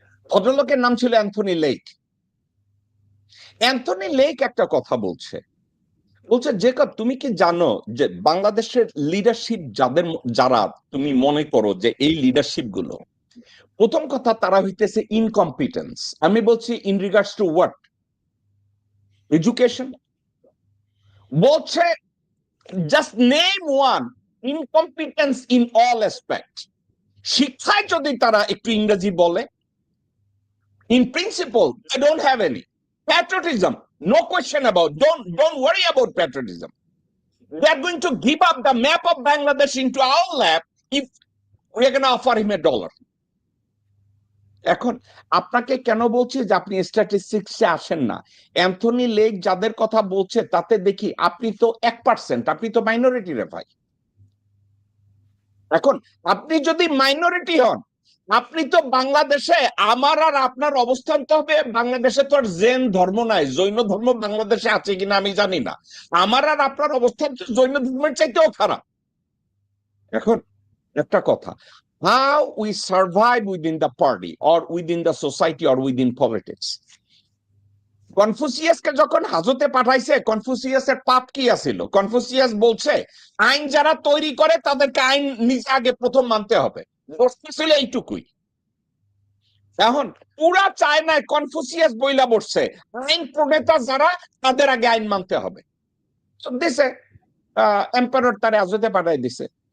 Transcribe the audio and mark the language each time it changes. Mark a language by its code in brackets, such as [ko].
[bn] ভদ্রলোকের নাম ছিল অ্যান্থনি লেক। অ্যান্থনি লেক একটা কথা বলছে, বলছে জেকব তুমি কি জানো যে বাংলাদেশের লিডারশিপ যারা তুমি মনে করো যে এই লিডারশিপ গুলো, প্রথম কথা তারা হইতেছে ইনকম্পিটেন্স। আমি বলছি [en] In regards to what? Education. বলছে just name one incompetence in all aspect. [bn] শিক্ষায় যদি তারা একটু ইংরেজি বলে, [en] in principle they don't have any patriotism, no question about, don't worry about patriotism. They are going to give up the map of Bangladesh into our lap if we are going to offer him $1. [bn] এখন আপনাকে কেন বলছি যে আপনি স্ট্যাটিস্টিক্সে আসেন না? Anthony lake যাদের কথা বলছে তাতে দেখি আপনি তো 1%, আপনি তো মাইনরিটি রে ভাই। এখন আপনি যদি মাইনরিটি হন, আপনি তো বাংলাদেশে, আমার আর আপনার অবস্থান তো হবে, বাংলাদেশে তো আর জৈন ধর্ম নাই, জৈন ধর্ম বাংলাদেশে আছে কিনা আমি জানি না, আমার আর আপনার অবস্থান তো জৈন ধর্মের চাইতেও খারাপ। এখন একটা কথা, [en] how we survive within the party or within the society or within politics. [bn] কনফুসিয়াসকে যখন হাজতে পাঠাইছে, কনফুসিয়াসের পাপ কি আছিল? কনফুসিয়াস বলছে আইন যারা তৈরি করে তাদেরকে আইন নিজে আগে প্রথম মানতে হবে, বস্তু ছিল এইটুকুই। এখন পুরা চায়নায় কনফুসিয়াস বইলা বসছে আইন প্রণেতা যারা তাদের আগে আইন মানতে হবে, দিছে এম্পায়ার তারে হাজতে পাঠাই দিছে।